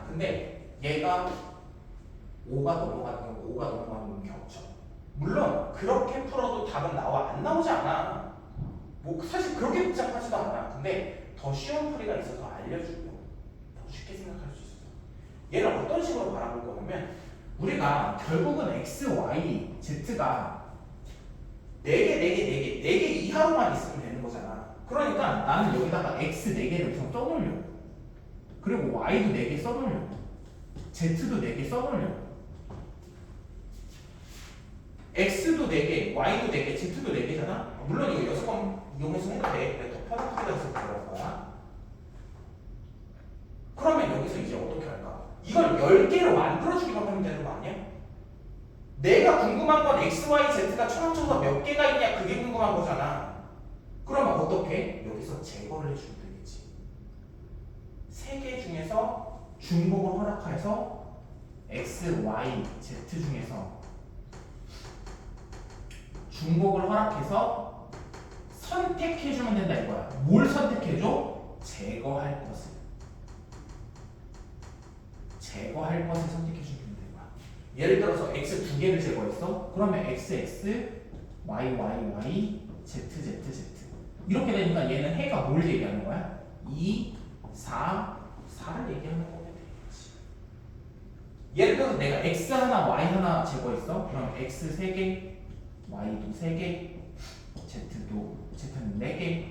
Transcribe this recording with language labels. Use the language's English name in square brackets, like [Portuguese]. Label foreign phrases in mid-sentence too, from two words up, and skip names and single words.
[Korean] 근데 얘가 5가 넘어가는 경우, 5가 넘어가는 경우 겹쳐. 물론 그렇게 풀어도 답은 나와 안 나오지 않아. 뭐 사실 그렇게 복잡하지도 않아. 근데 더 쉬운 풀이가 있어서 알려주고 더 쉽게 생각할 수 있어. 얘를 어떤 식으로 바라볼 거냐면 우리가 결국은 x, y, z가 4개 이하로만 있으면 되는 거잖아. 그러니까 나는 여기다가 x 4개를 우선 써놓으려. 그리고 y도 4개 써놓으려. z도 4개 써놓으려. x도 4개, y도 4개, z도 4개잖아. 물론 이거 6번 이용해서 해도 돼. 근데 더 편하게 해서 들어갈 거야. 그러면 여기서 이제 어떻게 할까? 이걸 10개로 만들어주기만 하면 되는 거 아니야? 내가 궁금한 건 x, y, z가 총 합쳐서 몇 개가 있냐 그게 궁금한 거잖아. 그러면 어떻게? 여기서 제거를 해주면 되겠지. 3개 중에서 중복을 허락해서 x, y, z 중에서 중복을 허락해서 선택해주면 된다 이거야. 뭘 선택해줘? 제거할 것을. 제거할 것을 선택해주면 된다 이거야. 예를 들어서 x 2개를 제거했어? 그러면 x, x, y, y, y, z, z, z 이렇게 되니까 얘는 해가 뭘 얘기하는 거야? 2, 4, 4를 얘기하는 거면 되겠지. 예를 들어서 내가 x 하나, y 하나 제거했어? 그럼 x 3개, y도 3개, z는 4개.